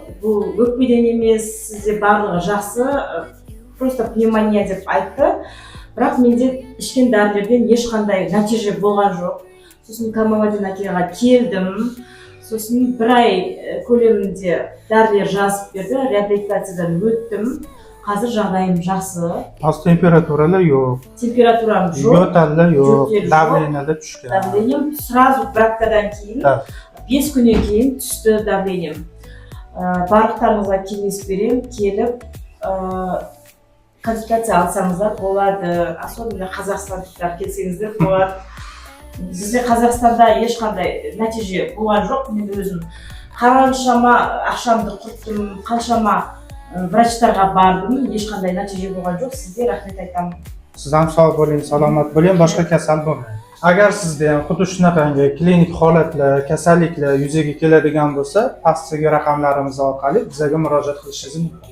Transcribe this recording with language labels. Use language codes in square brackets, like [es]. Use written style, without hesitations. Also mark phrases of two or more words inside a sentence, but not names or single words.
[kk] Бұл өкпеден емес, сізде барлығы жақсы, просто пневмония деп айтты. Бірақ менде ішкен дәрілерден ешқандай нәтиже болған жоқ. Сосын Камалдин-Акиға келдім. Сосын бір ай көлемінде дәрілер жазып берді, реабилитациядан өттім. Қазір жағдайым жақсы. [uz] Az temperaturalar yo'q. [kk] Температурам жоқ. [uz] Yo'tallar yo'q. [kk] Yo'tal жоқ. [uz] Давлениyalar tushgan. [ru] Давлением сразу [kk] бір аптадан кейін, 5 күннен кейін түсті давлением. Барлықтарыңызға кеңес берем, келіп консультация алсаңыздар болады, особенно қазақстандықтар келсеңіздер болады. Бізде Қазақстанда ешқандай нәтиже болған жоқ. Мен өзім қаншама ақшамды құрттым, қаншама врачтарға бардым, ешқандай нәтиже болған жоқ. Сізге рахмет айтамын. [uz] Siz ham sog' bo'ling, salomat bo'ling, boshqa kasal bo'lmang. Agar sizda ham xuddi shunaqangi klinik holatlar, kasalliklar yuzaga keladigan bo'lsa, pastdagi raqamlarimiz orqali bizga murojaat qilishingiz mumkin.